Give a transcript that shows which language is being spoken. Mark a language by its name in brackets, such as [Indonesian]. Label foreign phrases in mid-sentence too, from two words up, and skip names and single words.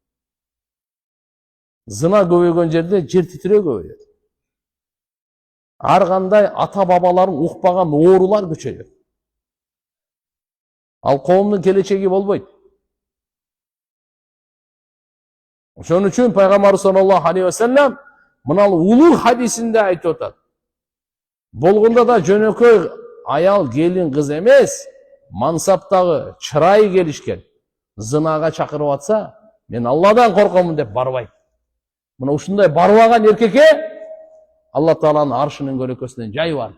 [Kyrgyz] Zina көбөйгөн жерде жер титирөө көбөйөт. Ар кандай ата бабаларын укпаган оорулар күчөйөт. Ал коомдун келечеги болбойт. Ошон үчүн пайгамбар [Arabic] صلى الله عليه وسلم [Kyrgyz] мына улуу хадисинде айтып атат. Болгондо да жөнөкөй аял, келин, кыз эмес, мансаптагы чырайы келишкен зынага чакырып атса, мен Алладан коркомун деп барбайт. Мына ушундай барбаган эркекке Алла Тааланын аршынын көлөкөсүнөн жай бар.